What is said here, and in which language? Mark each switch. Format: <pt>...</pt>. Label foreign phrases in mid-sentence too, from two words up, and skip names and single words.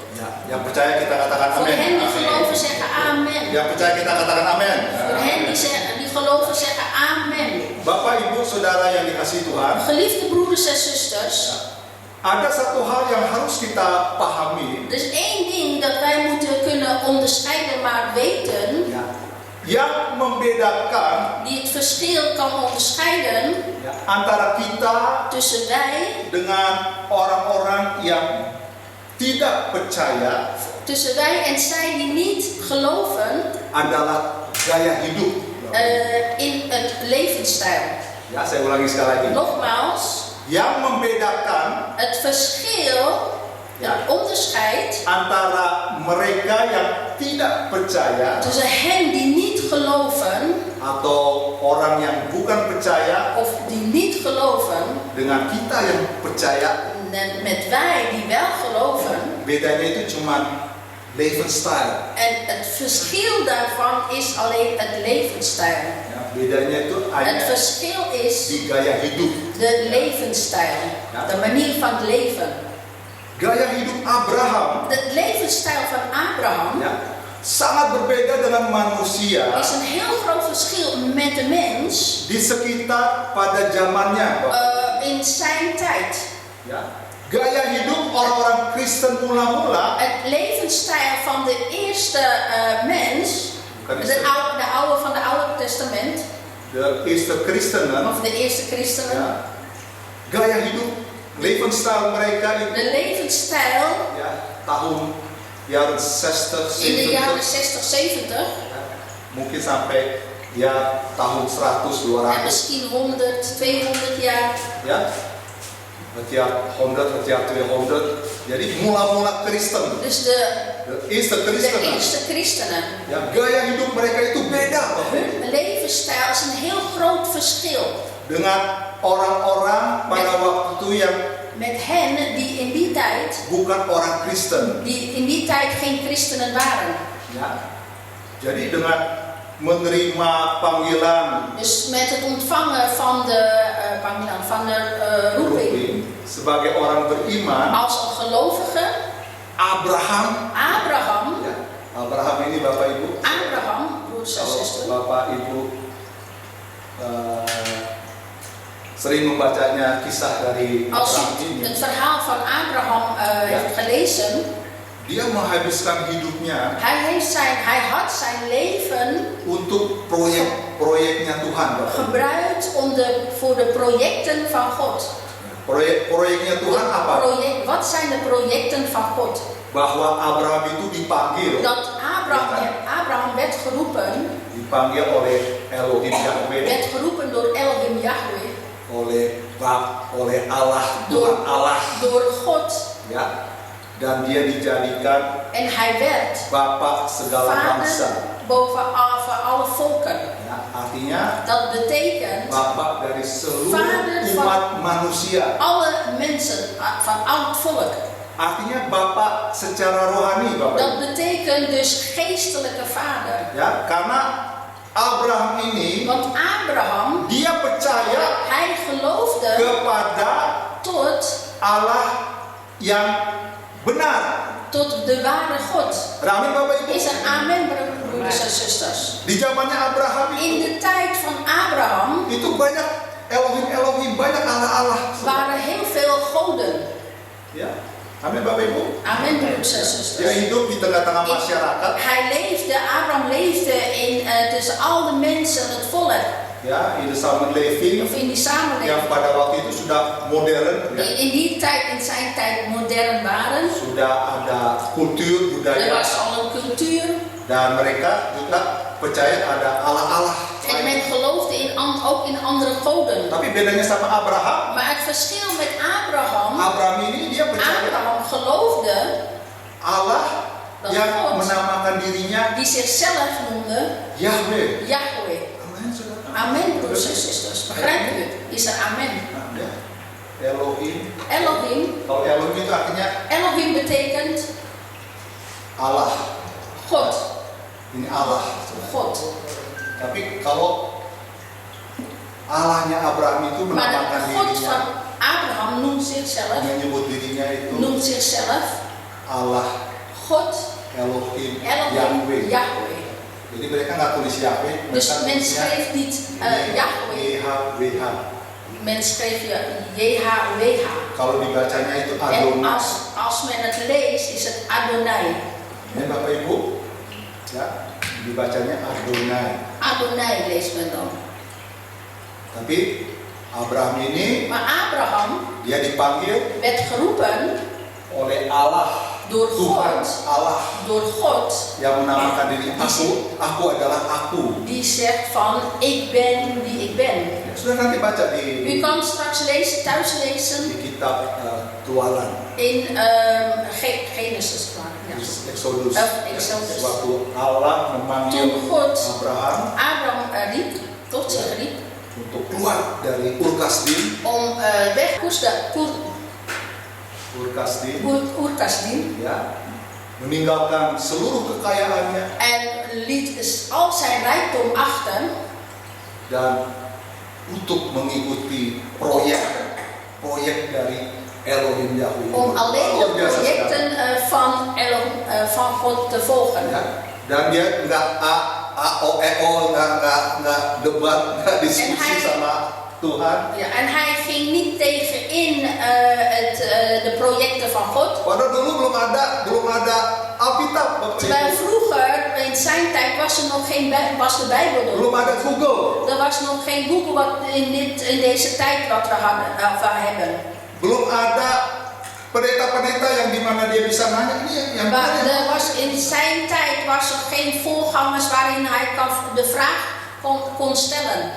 <id>Ya, yang percaya kita katakan</id> <nl>Voor</nl> <id>amin.</id> <nl>hen die geloven zeggen amen.</nl> <id>Yang percaya kita katakan amin.</id> <nl>Voor hen die geloven zeggen amen.</nl> <id>Bapak, Ibu, Saudara yang dikasihi Tuhan,</id> <nl>Geliefde broeders en zusters,</nl> <id>ada satu hal yang harus kita pahami,</id> <nl>er is één ding dat wij moeten kunnen onderscheiden, maar weten,</nl> <id>yang membedakan</id> <nl>die het verschil kan onderscheiden</nl> <id>antara kita</id> <nl>tussen wij,</nl> <id>dengan orang-orang yang tidak percaya</id> <nl>tussen wij en zij die niet geloven</nl> <id>adalah gaya hidup.</id> <nl>in het levensstijl.</nl> <id>Ya, saya ulangi sekali lagi.</id> <nl>Nogmaals,</nl> <id>Yang membedakan</id> <nl>het verschil, het onderscheid</nl> <id>antara mereka yang tidak percaya</id> <nl>tussen hen die niet geloven</nl> <id>atau orang yang bukan percaya</id> <nl>of die niet geloven</nl> <id>dengan kita yang percaya,</id> <nl>en met wij die wel geloven.</nl> <id>bedanya itu cuma levensstijl.</id> <nl>En het verschil daarvan is alleen het levensstijl.</nl> <id>Ya, bedanya itu</id> <nl>Het</nl> <id>hanya</id> <nl>verschil is</nl> <id>di gaya hidup.</id> <nl>de levensstijl, de manier van leven.</nl> <id>Gaya hidup Abraham</id> <nl>Het levensstijl van Abraham</nl> <id>ya, sangat berbeda dengan manusia</id> <nl>is een heel groot verschil met de mens</nl> <id>di sekitar pada zamannya.</id> <nl>in zijn tijd.</nl> <id>Ya. Gaya hidup orang-orang Kristen mula-mula,</id> <nl>Het levensstijl van de eerste mens,</nl> <id>bukan</id> <nl>de oude van het Oude Testament, de eerste christenen, of de eerste christenen,</nl> <id>ya, gaya hidup, levensstijl mereka itu</id> <nl>de levensstijl</nl> <id>ya, tahun jaren 60,</id> <nl>in de 70, jaren 60, 70</nl> <id>ya, mungkin sampai ya tahun 100,</id> <nl>en 200, misschien 100, 200 jaar.</nl> <id>ya. Setiap 100, setiap 200. Jadi mula-mula Kristen,</id> <nl>Dus de eerste christenen, eerste christenen,</nl> <id>ya, gaya hidup mereka itu beda</id> <nl>hun levensstijl is een heel groot verschil</nl> <id>dengan orang-orang pada waktu itu yang</id> <nl>met hen die in die tijd,</nl> <id>bukan orang Kristen.</id> <nl>die in die tijd geen christenen waren.</nl> <id>Ya. Jadi dengan menerima panggilan</id> <nl>Dus met het ontvangen van de panggilan, van de roeping</nl> <id>sebagai orang beriman,</id> <nl>als een gelovige, Abraham, Abraham,</nl> <id>ya, Abraham ini Bapak Ibu, Abraham,</id> <nl>broers en</nl> <id>kalau</id> <nl>zusters,</nl> <id>Bapak Ibu sering membacanya kisah dari</id> <nl>als Abraham u</nl> <id>ini,</id> <nl>het verhaal van Abraham heeft gelezen,</nl> <id>dia menghabiskan hidupnya</id> <nl>hij had zijn leven</nl> <id>untuk proyek-proyeknya Tuhan, Bapak.</id> <nl>gebruikt voor de projecten van God.</nl> <id>Proyek-proyeknya Tuhan apa?</id> <nl>Wat zijn de projecten van God?</nl> <id>Bahwa Abraham itu dipanggil,</id> <nl>Dat Abraham werd geroepen,</nl> <id>dipanggil oleh Elohim Yahweh,</id> <nl>werd geroepen door Elohim Yahweh,</nl> <id>oleh Allah, Tuhan Allah,</id> <nl>door God,</nl> <id>ya, dan dia dijadikan</id> <nl>En hij werd</nl> <id>Bapak segala bangsa.</id> <nl>vader boven alle volken.</nl> <id>Ya, artinya</id> <nl>Dat betekent</nl> <id>Bapak dari seluruh</id> <nl>Vader van-</nl> <id>umat manusia.</id> <nl>alle mensen van al het volk.</nl> <id>Artinya Bapak secara rohani, Bapak.</id> <nl>Dat betekent dus geestelijke vader.</nl> <id>Ya, karena Abraham ini</id> <nl>Want Abraham,</nl> <id>dia percaya</id> <nl>hij geloofde</nl> <id>kepada</id> <nl>tot</nl> <id>Allah yang benar.</id> <nl>de ware God.</nl> <id>Amin, Bapak Ibu.</id> <nl>Is een amen, broeders en zusters.</nl> <id>Di zamannya Abraham</id> <nl>In</nl> <id>itu,</id> <nl>de tijd van Abraham</nl> <id>itu banyak Elohim, banyak Allah-Allah.</id> <nl>waren heel veel goden.</nl> <id>Ya. Amin, Bapak Ibu.</id> <nl>Amen, broeders en</nl> <id>Dia</id> <nl>zusters.</nl> <id>hidup di tengah-tengah masyarakat.</id> <nl>Abraham leefde tussen al de mensen, het volk. Ya, in de samenleving Of in die</nl> <id>yang</id> <nl>samenleving.</nl> <id>pada waktu itu sudah modern, ya.</id> <nl>In die tijd, in zijn tijd modern waren.</nl> <id>Sudah ada kultur</id> <nl>Er</nl> <id>budaya</id> <nl>was al een cultuur.</nl> <id>dan mereka juga percaya ada Allah-Allah.</id> <nl>En men geloofde ook in andere goden.</nl> <id>Tapi bedanya sama Abraham,</id> <nl>Maar het verschil met Abraham.</nl> <id>Abraham ini dia percaya</id> <nl>Abraham geloofde</nl> <id>Allah</id> <nl>dat</nl> <id>yang</id> <nl>God,</nl> <id>menamakan dirinya</id> <nl>die zichzelf noemde</nl> <id>Yahweh.</id> <nl>Yahweh.</nl> <id>Amin, saudara.</id> <nl>Amen, broeders en zusters. Begrijpt u het? Is er amen?</nl> <id>Nah, ya. Elohim.</id> <nl>Elohim.</nl> <id>Kalau Elohim itu artinya</id> <nl>Elohim betekent</nl> <id>Allah.</id> <nl>God.</nl> <id>Ini Allah.</id> <nl>God.</nl> <id>Tapi kalau Allahnya Abraham itu</id> <nl>Maar</nl> <id>menamakan</id> <nl>de God</nl> <id>dirinya,</id> <nl>van Abraham noemt zichzelf.</nl> <id>menyebut dirinya itu</id> <nl>Noemt zichzelf</nl> <id>Allah,</id> <nl>God.</nl> <id>Elohim,</id> <nl>Elohim.</nl> <id>Yahweh.</id> <nl>Yahweh.</nl> <id>Jadi mereka nggak tulis Yahweh,</id> <nl>Dus</nl> <id>mereka</id> <nl>men</nl> <id>tulisnya</id> <nl>schreef niet Yahweh.</nl> <id>YHWH.</id> <nl>Men schreef JHWH.</nl> <id>Kalau dibacanya itu</id> <nl>En</nl> <id>Adonai.</id> <nl>als men het leest, is het Adonai.</nl> <id>Ini Bapak Ibu, ya, dibacanya Adonai.</id> <nl>Adonai leest men dan.</nl> <id>Tapi Abraham ini</id> <nl>Maar Abraham</nl> <id>dia dipanggil</id> <nl>werd geroepen</nl> <id>oleh Allah,</id> <nl>door</nl> <id>Tuhan</id> <nl>God.</nl> <id>Allah</id> <nl>Door God.</nl> <id>yang menamakan diri aku adalah aku.</id> <nl>Die zegt van, ik ben wie ik ben.</nl> <id>Sudah nanti baca</id> <nl>U</nl> <id>di</id> <nl>kan straks lezen, thuis lezen</nl> <id>kitab Keluaran,</id> <nl>in Genesis. Ja. Exodus. Exodus.</nl> <id>Waktu Allah memanggil</id> <nl>Toen God Abraham riep, tot zich riep,</nl> <id>untuk keluar dari Ur-Kasdim,</id> <nl>om weg Ur-Kasdim</nl> <id>ya, meninggalkan seluruh kekayaannya</id> <nl>en liet al zijn rijkdom achter</nl> <id>dan untuk mengikuti proyek dari Elohim Yahweh.</id> <nl>om alleen de</nl> <id>Luar biasa</id> <nl>projecten van God te volgen.</nl> <id>sekali. Ya. Dan dia nggak nggak debat, nggak diskusi sama Tuhan.</id> <nl>Ja, en hij ging niet tegenin de projecten van God.</nl> <id>Padahal dulu belum ada Alkitab, Bapak</id> <nl>Terwijl</nl> <id>Ibu.</id> <nl>vroeger, in zijn tijd, was de Bijbel nog.</nl> <id>Belum ada Google.</id> <nl>Er was nog geen Google wat in deze tijd wat we hebben.</nl> <id>Belum ada pendeta-pendeta yang dimana dia bisa nanya ini yang</id> <nl>Maar</nl> <id>benar.</id> <nl>in zijn tijd was er geen voorgangers waarin hij de vraag kon stellen.</nl>